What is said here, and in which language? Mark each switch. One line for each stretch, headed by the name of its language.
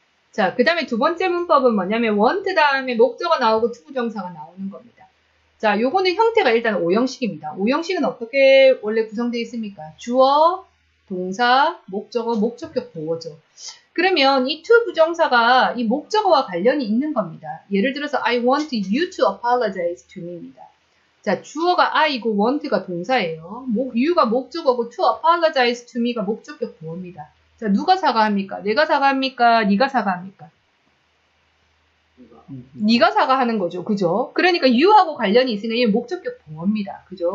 Korean: 자, 그 다음에 두 번째 문법은 뭐냐면 want 다음에 목적어 나오고 투부정사가 나오는 겁니다. 자, 요거는 형태가 일단 5형식입니다. 5형식은 어떻게 원래 구성되어 있습니까? 주어, 동사, 목적어, 목적격 보어죠. 그러면 이 to 부정사가 이 목적어와 관련이 있는 겁니다. 예를 들어서
English: I want you to apologize to me입니다.
Korean: 자, 주어가 I고 want가 동사예요. you가 목적어고
English: to apologize to me
Korean: 가 목적격 보어입니다. 자, 누가 사과합니까? 내가 사과합니까? 네가 사과합니까? 네가 사과하는 거죠. 그죠? 그러니까 you하고 관련이 있으니까 이게 목적격 보어입니다. 그죠?